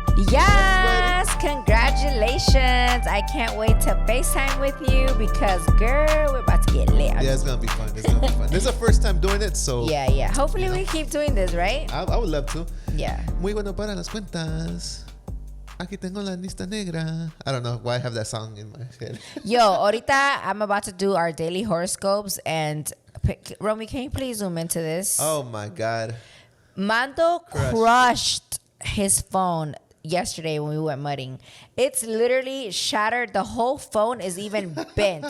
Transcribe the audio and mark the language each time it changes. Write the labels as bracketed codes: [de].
[en] Yes, congratulations. I can't wait to FaceTime with you because, girl, we're about to get lit. Yeah, it's going to be fun. This is our first time doing it, so. Yeah. Hopefully we keep doing this, right? I would love to. Yeah. [es] Muy bueno para las cuentas. Aquí tengo la lista negra. [en] I don't know why I have that song in my head. Yo, ahorita I'm about to do our daily horoscopes, and Romy, can you please zoom into this? Oh my God. Mando crushed his phone yesterday when we went mudding. It's literally shattered. The whole phone is even bent.